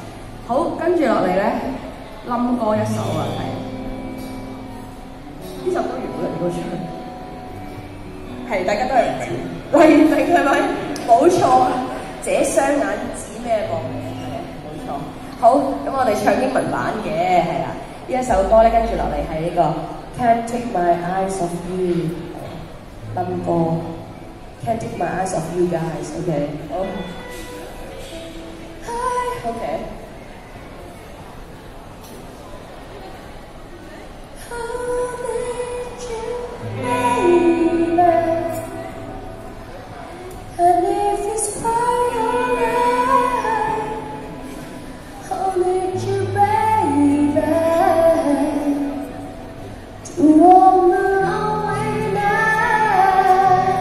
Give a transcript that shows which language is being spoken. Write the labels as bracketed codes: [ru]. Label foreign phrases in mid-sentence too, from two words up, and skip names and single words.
[yue] 好，跟住落嚟咧，冧歌一首啊，係呢首歌原本係點唱？係大家都係唔知，黎明係咪？冇錯啊！這雙眼指咩噃？係啊，冇錯。好，咁我哋唱英文版嘅係啦，呢一首歌咧跟住落嚟係呢個 Can't Take My Eyes Off You，冧歌。 [en] Can't take my eyes off you guys, okay? Oh. Hi, okay. And if it's quite alright, I'll need you, baby, to warm the lonely night.